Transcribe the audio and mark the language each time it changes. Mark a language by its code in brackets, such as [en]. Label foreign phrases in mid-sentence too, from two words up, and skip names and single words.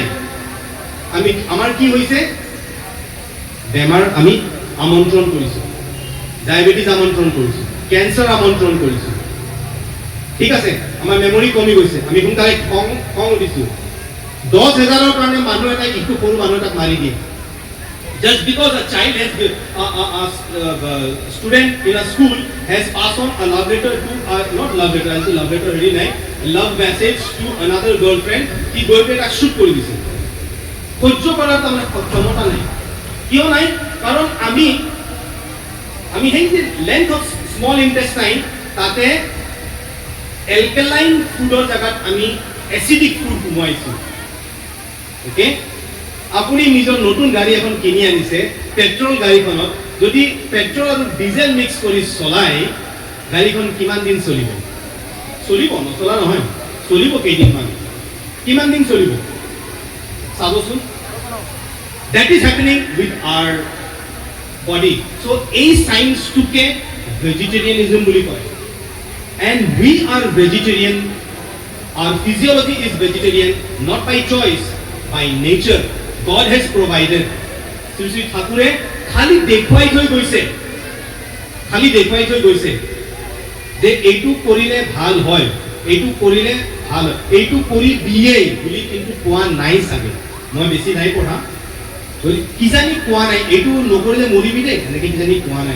[as] আমাৰ কি হৈছে, বেমাৰ আমি আমন্ত্ৰণ কৰিছোঁ, ডায়েবেটিছ আমন্ত্ৰণ কৰিছোঁ, কেঞ্চাৰ আমন্ত্ৰণ কৰিছোঁ। ঠিক আছে, আমাৰ মেমৰি কমি গৈছে, আমি সোনকালে খং উঠিছোঁ। 10,000ৰ কাৰণে মানুহ এটাই ইটো সৰু মানুহ এটাক মাৰি দিয়ে। [en] Just because a child has a student in a school has passed on a love letter to not love letter, I say love letter really nice, love message to another girlfriend, he girlfriend [as] তাক shoot কৰি দিছে। সহ্য কৰাৰ তাৰমানে ক্ষমতা নাই। কিয় নাই? কাৰণ আমি সেই যে [en] length of small intestine [as] তাতে [en] alkaline food [as] জাগাত আমি [en] acidic food [as] সোমোৱাইছোঁ। ওকে, আপুনি নিজৰ নতুন গাড়ী এখন কিনি আনিছে, পেট্ৰল গাড়ীখনত যদি পেট্ৰল আৰু ডিজেল মিক্স কৰি চলাই, গাড়ীখন কিমান দিন চলিব? চলিব, নচলা নহয়, চলিব কেইদিনমান। কিমান দিন চলিব চাবচোন। [en] That is happening with our body. [as] So এই সায়েন্সটোকে ভেজিটেৰিয়ানিজম বুলি কয়। [en] And we are vegetarian. Our physiology is vegetarian, not by choice, by nature. God has provided. [as] Sri Thakure খালি দেখুৱাই থৈ গৈছে যে এইটো কৰিলে ভাল হয়, এইটো কৰিলে ভাল হয়, এইটো কৰি দিয়েই বুলি কিন্তু কোৱা নাই চাগে। মই বেছি নাই পঢ়া, কিজানি কোৱা নাই এইটো নকৰিলে মৰিবি দেই, এনেকৈ কিজানি কোৱা নাই।